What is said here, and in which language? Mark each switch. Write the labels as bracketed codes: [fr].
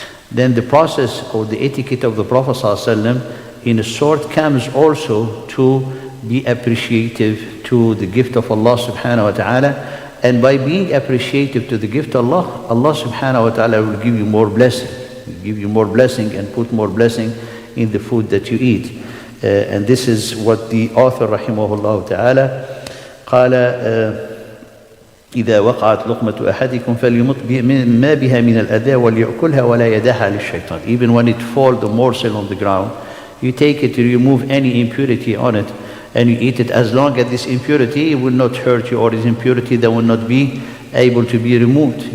[en] Then the process or the etiquette of the Prophet ﷺ in a sort comes also to be appreciative to the gift of Allah subhanahu wa ta'ala. And by being appreciative to the gift of Allah, Allah subhanahu wa ta'ala will give you more blessing. And put more blessing in the food that you eat. And this is what the author rahimahullah ta'ala [ar] قال إذا وقعت لقمة أحدكم فليمط ما بها من الأذى وليأكلها ولا يدعها للشيطان. [en] Even when it falls, the morsel on the ground, you take it to remove any impurity on it and you eat it, as long as this impurity will not hurt you, or this impurity that will not be able to be removed.